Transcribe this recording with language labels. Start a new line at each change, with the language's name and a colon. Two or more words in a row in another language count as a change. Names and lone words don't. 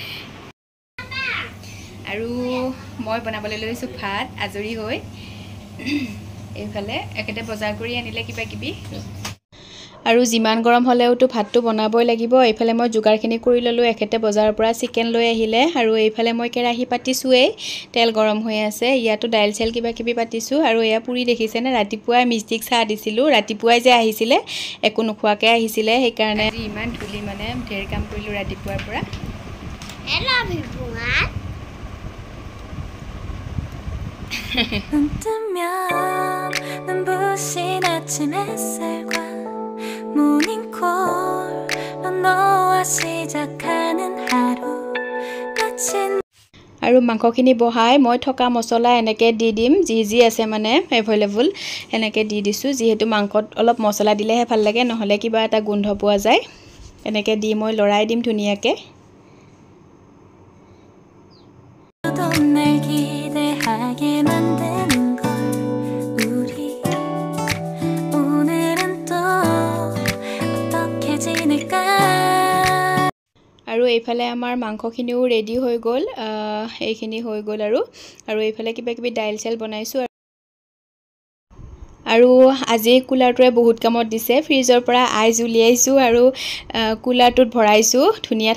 Assamese: আৰু মই বনাবলৈ লৈছো ভাত আজৰি হৈ এইফালে একেতে বজাৰ কৰি আনিলে কিবা কিবি আৰু জিমান গৰম হলেওটো ভাতটো বনাবই লাগিব এইফালে মই জুগাৰখিনি কৰি ললো একেতে বজাৰৰ পৰা চিকেন লৈ আহিলে আৰু এইফালে মই কেৰাহী পাতিছোৱে তেল গৰম হৈ আছে ইয়াতো ডাইল চেল কিবা কিবি পাতিছো আৰু এয়া পুৰি দেখিছেনে ৰাতিপুৱাই মিষ্টিক চাহ দিছিলো ৰাতিপুৱাই যে আহিছিলে একো নোখোৱাকে আহিছিলে সেই কাৰণে ইমান ধুলি মানে ঢেৰ কাম কৰিলো ৰাতিপুৱাৰ পৰা
English: Hello everyone.
Korean: 눈 뜨면 눈부신 아침 햇살과 모닝콜로 너와 시작하는 하루 마치
Assamese: আৰু মাংসখিনি বহাই মই থকা মছলা এনেকে দি দিম জি জি আছে মানে এভেইলেবল এনেকে দি দিছো যেহেতু মাংসত অলপ মছলা দিলেহে ভাল লাগে নহলে কিবা এটা গোন্ধ পোৱা যায় এনেকে দি মই লৰাই দিম ধুনিয়াকে
Korean: 기대하게 만드는 걸 우리 오늘은 또 어떻게 지낼까
Assamese: আৰু এইফালে আমাৰ মাংসখিনিও ৰেডি হৈ গল এইখিনি হৈ গল আৰু এইফালে কিবা কিবি ডাইল চেল বনাইছো আৰু আজি কুলাৰটোৱে বহুত কামত দিছে ফ্ৰিজৰ পৰা আইজ উলিয়াইছো আৰু কুলাৰটোত ভৰাইছো ধুনিয়া